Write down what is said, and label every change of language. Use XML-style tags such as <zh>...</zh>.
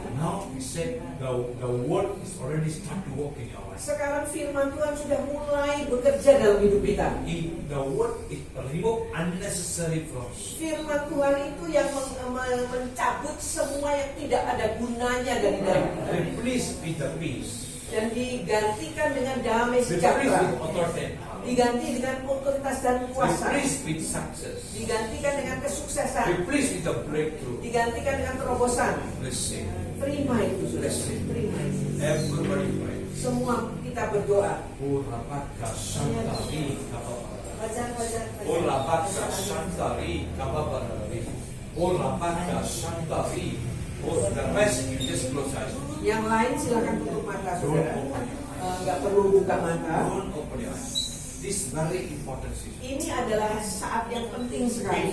<en>Now we said the word is already start to work in your life.</en> <id>Sekarang firman Tuhan sudah mulai bekerja dalam hidup kita.</id> <en>The word is remove unnecessary from you.</en> <id>Firman Tuhan itu yang mencabut semua yang tidak ada gunanya dari dalam kita.</id> <en>Replace with the peace.</en> <id>Dan digantikan dengan damai</id> <en>Replace</en> <id>sejahtera.</id> <en>with authority and power.</en> <id>Diganti dengan otoritas dan kuasa.</id> <en>Replace with success.</en> <id>Digantikan dengan kesuksesan.</id> <en>Replace with the breakthrough.</en> <id>Digantikan dengan terobosan.</id> <en>Receive.</en> <id>Terima itu sudah. Terima itu.</id> <en>Everybody pray.</en> <id>Semua kita berdoa. Urapaka Shantari Kapapara. Baca. Urapaka Shantari Kapapara. Urapaka Shantari.</id> <en>The rest you just close eyes.</en> <id>Yang lain silakan tutup mata saudara. Nggak perlu buka mata.</id> <en>Don't open your eyes. This very important season.</en> <id>Ini adalah saat yang penting sekali.</id>